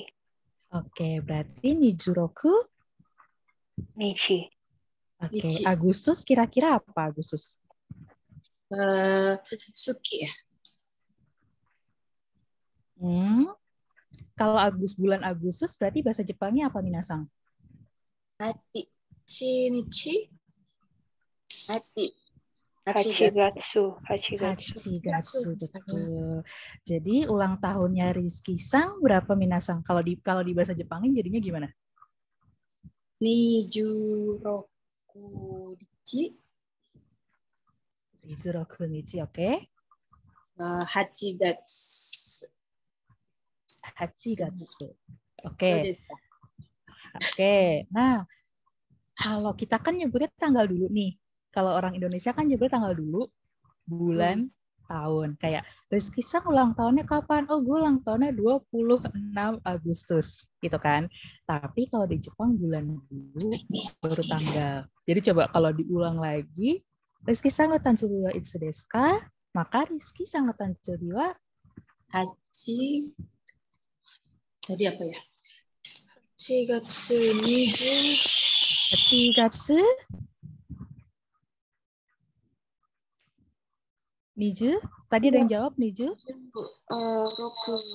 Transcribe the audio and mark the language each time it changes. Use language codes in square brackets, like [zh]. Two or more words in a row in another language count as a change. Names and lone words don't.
[id] Oke, berarti Nijuroku. [ja] Nichi. [id] Oke, [ja] Nichi. [id] Agustus kira-kira apa Agustus? [ja] 好きや. [id] Kalau bulan Agustus berarti bahasa Jepangnya apa Minasang? [ja] Hachi. Nichi. Hachi. Hachigatsu. Hachigatsu, [id] betul. Jadi ulang tahunnya Rizky-san berapa Minasang? Kalau di bahasa Jepangnya jadinya gimana? [ja] 二十六日. 二十六日, oke. Hachigatsu. Hachigatsu. So [id] Oke. [ja] desu. [id] Oke. Nah, kalau kita kan nyebutnya tanggal dulu nih. Kalau orang Indonesia kan nyebutnya tanggal dulu, bulan, tahun. Kayak Rizky-san ulang tahunnya kapan? Oh, gue ulang tahunnya 26 Agustus, gitu kan. Tapi kalau di Jepang bulan dulu baru tanggal. Jadi coba kalau diulang lagi, [ja] Rizkyさんの誕生日はいつですか? Maka Rizkyさんの誕生日は [id] Tadi apa ya? [ja] 4 月20 8月20? [id] Tadi ada yang jawab 20? [ja] Roku.